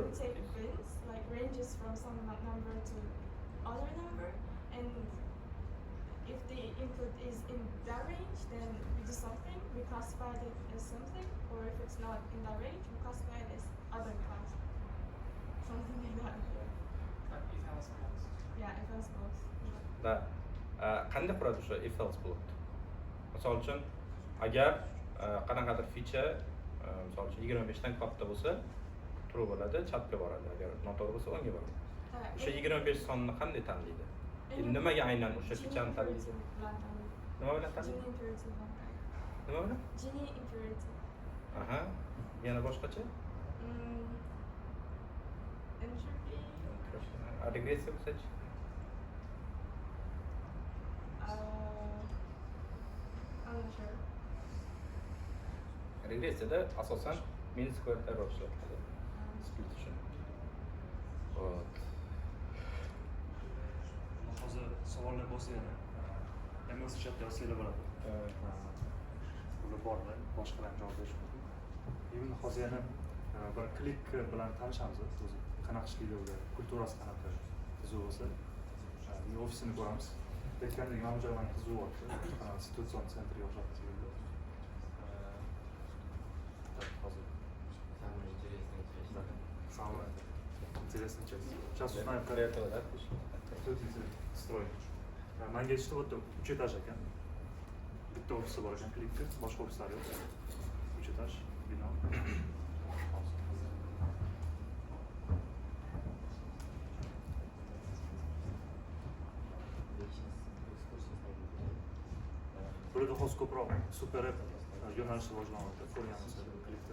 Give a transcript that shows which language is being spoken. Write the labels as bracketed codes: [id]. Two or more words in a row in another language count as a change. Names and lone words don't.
[en] we take bins, like ranges from some number to other number, and if the input is in that range, then we do something, we classify it as something, or if it's not in that range, we classify it as other class. Something like that. Yeah, if else both. [uz] Да. Qanday quradi o'sha [en] if else block? [uz] Misol uchun agar qanaqadir feature misol uchun 25 dan katta bo'lsa, true bo'ladi, chatga boradi. Agar noto'g'ri bo'lsa, o'ngga boradi. O'sha 25 sonni qanday tanlaydi? Nimaga aynan o'sha featureni tanlaydi? Nima bilan tanlaydi? [en] Gini imperative. [uz] Nima bilan? [en] Gini imperative. [uz] Aha. Yana boshqacha? Entropy. Regressiya bo'lsa-chi? [en] I'm not sure. [uz] Regressiyada asosan [en] mean square error [uz] ishlatiladi. Split uchun. Hop. Hozir savollar bo'lsa yana MS chatda yozsanglar bo'ladi. Bular bormi? Boshqalar javob berish mumkin. Endi hozir yana bir klik bilan tanishamiz o'zi. Qanaqa ishlaydi ular, kulturasi qanaqa qiziq bo'lsa, ofisini ko'ramiz. Aytgandek, namjoy mana qiziq bo'lyapti. Situatsion sentrga o'xshab keldi. Hozir. [ru] Самое интересная часть. Сейчас узнаем, как это, да? Строй. [uz] Manga aytishdi, bu yerda 3 etaj ekan. Bitta ofisi bor ekan, klikka, boshqa ofislar yo'q. 3 etaj bino. Burada hozir ko'proq [en] super app [uz] yo'nalishda rivojlanyapti, ko'rganmiz klikda.